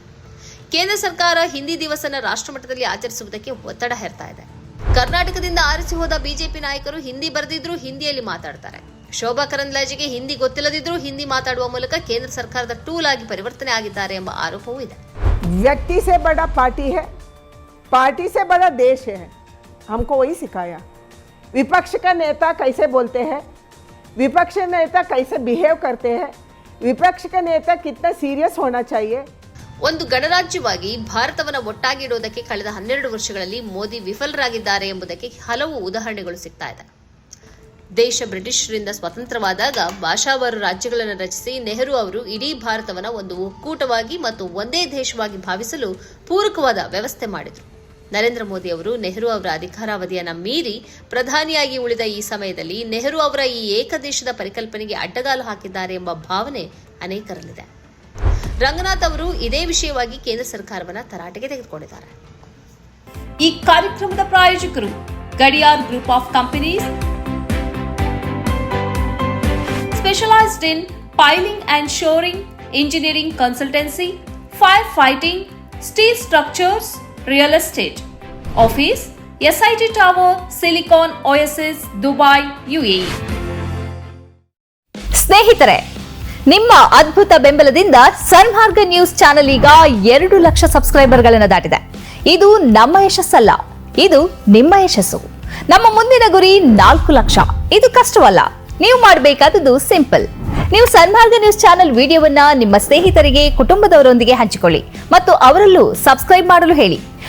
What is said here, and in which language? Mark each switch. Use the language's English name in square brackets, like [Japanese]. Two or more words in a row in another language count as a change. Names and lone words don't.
[Kannada] ಕೇಂದ್ರ ಸರ್ಕಾರ ಹಿಂದಿ ದಿವಸನ ರಾಷ್ಟ್ರಮಟ್ಟದಲ್ಲಿ ಆಚರಿಸುವುದಕ್ಕೆ ಒತ್ತಡ ಹೇರ್ತಾ ಇದೆ. ಕರ್ನಾಟಕದಿಂದ ಆರಿಸಿ ಹೋದ ಬಿಜೆಪಿ ನಾಯಕರು ಹಿಂದಿ ಬರೆದಿದ್ರು ಹಿಂದಿಯಲ್ಲಿ ಮಾತಾಡ್ತಾರೆ. ಶೋಭಾ ಕರಂದ್ಲಾಜೆಗೆ ಹಿಂದಿ ಗೊತ್ತಿಲ್ಲದಿದ್ರೂ ಹಿಂದಿ ಮಾತಾಡುವ ಮೂಲಕ ಕೇಂದ್ರ ಸರ್ಕಾರದ ಟೂಲ್ ಆಗಿ ಪರಿವರ್ತನೆ ಆಗಿದ್ದಾರೆ ಎಂಬ ಆರೋಪವೂ ಇದೆ. [Hindi] व्यक्ति से बड़ा पार्टी है, पार्टी से बड़ा देश है, हमको वही सिखाया. विपक्ष का नेता कैसे बोलते हैं, विपक्ष नेता कैसे बिहेव करते हैं, विपक्ष का नेता कितना सीरियस होना चाहिए. [Kannada] ಒಂದು ಗಣರಾಜ್ಯವಾಗಿ ಭಾರತವನ್ನು ಒಟ್ಟಾಗಿ ಇಡುವುದಕ್ಕೆ ಕಳೆದ 12 ವರ್ಷಗಳಲ್ಲಿ ಮೋದಿ ವಿಫಲರಾಗಿದ್ದಾರೆ ಎಂಬುದಕ್ಕೆ ಹಲವು ಉದಾಹರಣೆಗಳು ಸಿಗ್ತಾ ಇದೆ. ದೇಶ ಬ್ರಿಟಿಷರಿಂದ ಸ್ವತಂತ್ರವಾದಾಗ ಭಾಷಾವಾರು ರಾಜ್ಯಗಳನ್ನು ರಚಿಸಿ ನೆಹರು ಅವರು ಇಡೀ ಭಾರತವನ್ನು ಒಂದು ಒಕ್ಕೂಟವಾಗಿ ಮತ್ತು ಒಂದೇ ದೇಶವಾಗಿ ಭಾವಿಸಲು ಪೂರಕವಾದ ವ್ಯವಸ್ಥೆ ಮಾಡಿದರು. ನರೇಂದ್ರ ಮೋದಿ ಅವರು ನೆಹರು ಅವರ ಅಧಿಕಾರಾವಧಿಯನ್ನು ಮೀರಿ ಪ್ರಧಾನಿಯಾಗಿ ಉಳಿದ ಈ ಸಮಯದಲ್ಲಿ ನೆಹರು ಅವರ ಈ ಏಕದೇಶದ ಪರಿಕಲ್ಪನೆಗೆ ಅಡ್ಡಗಾಲು ಹಾಕಿದ್ದಾರೆ ಎಂಬ ಭಾವನೆ ಅನೇಕರಲ್ಲಿದೆ. ರಂಗನಾಥ್ ಅವರು ಇದೇ ವಿಷಯವಾಗಿ ಕೇಂದ್ರ ಸರ್ಕಾರವನ್ನು ತರಾಟೆಗೆ ತೆಗೆದುಕೊಂಡಿದ್ದಾರೆ. ಈ ಕಾರ್ಯಕ್ರಮದ ಪ್ರಾಯೋಜಕರು [English] ಗಡಿಯಾರ್ ಗ್ರೂಪ್ ಆಫ್ ಕಂಪನೀಸ್, specialized in piling and shoring, engineering consultancy, firefighting, steel structures, real estate. Office, SIT Tower, Silicon Oasis, Dubai, UAE. [Kannada] ಸ್ನೇಹಿತರೆ, ನಿಮ್ಮ ಅದ್ಭುತ ಬೆಂಬಲದಿಂದ ಸನ್ಮಾರ್ಗ ನ್ಯೂಸ್ ಚಾನೆಲ್ ಈಗ 2 ಲಕ್ಷ ಸಬ್ಸ್ಕ್ರೈಬರ್ಗಳನ್ನು ದಾಟಿದೆ. ಇದು ನಮ್ಮ ಯಶಸ್ಸಲ್ಲ, ಇದು ನಿಮ್ಮ ಯಶಸ್ಸು. ನಮ್ಮ ಮುಂದಿನ ಗುರಿ 4 ಲಕ್ಷ. ಇದು ಕಷ್ಟವಲ್ಲ, ನೀವು ಮಾಡಬೇಕಾದದ್ದು ಸಿಂಪಲ್. ನೀವು ಸನ್ಮಾರ್ಗ ನ್ಯೂಸ್ ಚಾನೆಲ್ ವಿಡಿಯೋವನ್ನ ನಿಮ್ಮ ಸ್ನೇಹಿತರಿಗೆ, ಕುಟುಂಬದವರೊಂದಿಗೆ ಹಂಚಿಕೊಳ್ಳಿ ಮತ್ತು ಅವರಲ್ಲೂ ಸಬ್ಸ್ಕ್ರೈಬ್ ಮಾಡಲು ಹೇಳಿ.